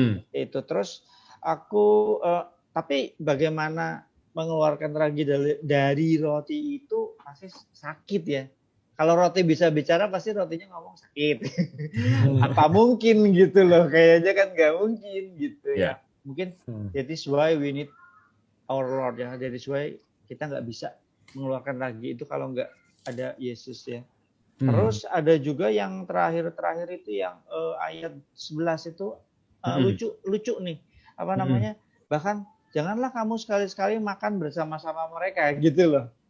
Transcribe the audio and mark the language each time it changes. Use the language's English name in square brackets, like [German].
[Indonesian] Itu terus aku tapi bagaimana mengeluarkan ragi dari roti itu pasti sakit ya. Kalau roti bisa bicara pasti rotinya ngomong sakit. Apa mungkin gitu loh, kayaknya kan nggak mungkin gitu ya. Mungkin [English] that is why we need our Lord ya. That is why [Indonesian] kita nggak bisa mengeluarkan ragi itu kalau nggak ada Yesus ya. Terus ada juga yang terakhir itu yang ayat 11 itu lucu nih. Bahkan janganlah kamu sekali-sekali makan bersama-sama mereka gitu loh.